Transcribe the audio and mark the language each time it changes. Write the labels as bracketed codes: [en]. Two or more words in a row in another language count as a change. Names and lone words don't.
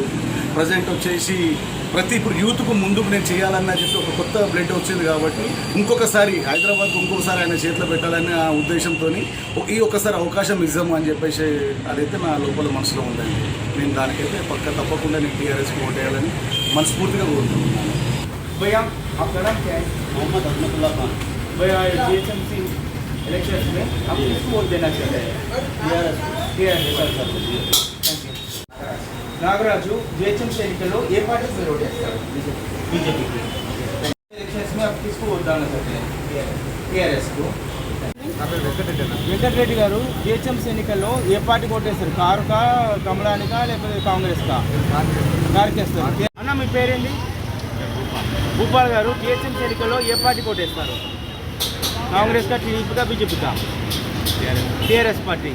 [te] ప్రజెంట్ వచ్చేసి ప్రతి ఇప్పుడు యూత్కు ముందుకు నేను చేయాలన్న చెప్పి ఒక కొత్త బ్లడ్ వచ్చింది కాబట్టి ఇంకొకసారి హైదరాబాద్కు ఇంకొకసారి ఆయన చేతిలో పెట్టాలనే ఆ ఉద్దేశంతో ఈ ఒక్కసారి అవకాశం ఇద్దాము అని చెప్పేసి అదైతే నా లోపల మనసులో ఉందండి. నేను దానికైతే తప్పకుండా నేను టీఆర్ఎస్కి ఓట్ వేయాలని మనస్ఫూర్తిగా కోరుకుంటున్నాను. [hi] भैया आप का नाम क्या है? मोहम्मद अहमदुल्लाह खान. भैया जीएचएमसी इलेक्शन में आप किसको वोट देना चाहते हैं? [te] నాగరాజు, జిహెచ్ఎంసీ ఎన్నికల్లో ఏ పార్టీకి మీరు ఓట్ చేస్తారు? [hi] బీజేపీకి. ఎలక్షన్స్ में आप किसको वोट डालना चाहते हैं? టీఆర్ఎస్ को. [te] వెంకటరెడ్డి గారు, జిహెచ్ఎంసీ ఎన్నికల్లో ఏ పార్టీకి ఓట్ వేస్తారు? కారుకా, కమలానికా, లేకపోతే కాంగ్రెస్ కా? కారుకి వేస్తారు. అన్న, మీ పేరేంటి? భూపాల్ గారు జిహెచ్ఎంసీ ఎన్నికల్లో ఏ పార్టీ కోటేస్తారు? కాంగ్రెస్ కా, టీడీపీ కా, బీజేపీ కా? టీఆర్ఎస్ పార్టీ.